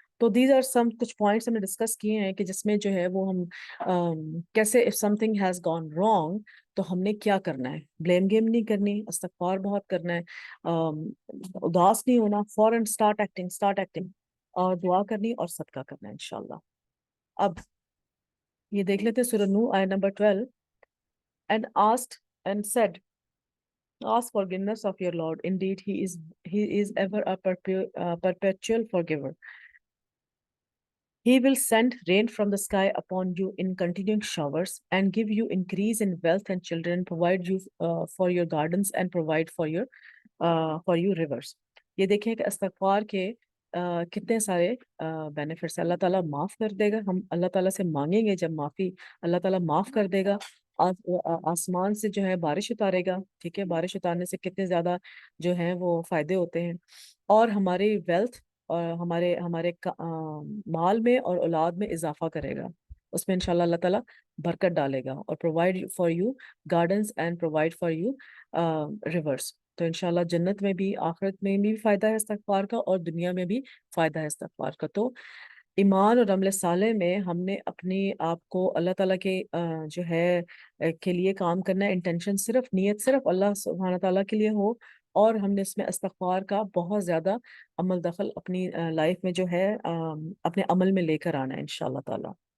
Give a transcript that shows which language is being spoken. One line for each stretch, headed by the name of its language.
Urdu: تو
English: these are some
Urdu: کچھ points ہم نے ڈسکس کیے ہیں کہ جس میں جو ہے وہ ہم کیسے
English: if something has gone wrong
Urdu: تو ہم نے کیا کرنا ہے. بلیم گیم نہیں کرنی, استغفار بہت کرنا ہے, اداس نہیں ہونا, فوراً اسٹارٹ ایکٹنگ, اور دعا کرنی اور صدقہ کرنا انشاءاللہ. اب یہ دیکھ لیتے سورہ نوح آیت number 12.
English: And asked and said, ask forgiveness of your Lord. Indeed, he is ever a perpetual forgiver. He will send rain from the sky upon you in continuing showers and give you increase in wealth and children, provide you for your gardens and provide for you rivers.
Urdu: یہ دیکھیں کہ استغفار کے کتنے سارے benefits. اللہ تعالیٰ معاف کر دے گا, ہم اللہ تعالیٰ سے مانگیں گے جب معافی, اللہ تعالیٰ معاف کر دے گا. آسمان سے جو ہے بارش اتارے گا, ٹھیک ہے, بارش اتارنے سے کتنے زیادہ جو ہیں وہ فائدے ہوتے ہیں. اور ہماری ویلتھ اور ہمارے مال میں اور اولاد میں اضافہ کرے گا, اس میں انشاءاللہ اللہ تعالیٰ برکت ڈالے گا.
English: اور provide for you gardens and provide for you rivers.
Urdu: تو انشاءاللہ جنت میں بھی, آخرت میں بھی فائدہ ہے استغفار کا, اور دنیا میں بھی فائدہ ہے استغفار کا. تو ایمان اور عمل صالح میں ہم نے اپنی آپ کو اللہ تعالیٰ کے جو ہے کے لیے کام کرنا ہے. انٹینشن صرف, نیت صرف اللہ سبحانہ تعالیٰ کے لیے ہو, اور ہم نے اس میں استغفار کا بہت زیادہ عمل دخل اپنی لائف میں جو ہے اپنے عمل میں لے کر آنا ہے انشاءاللہ تعالیٰ.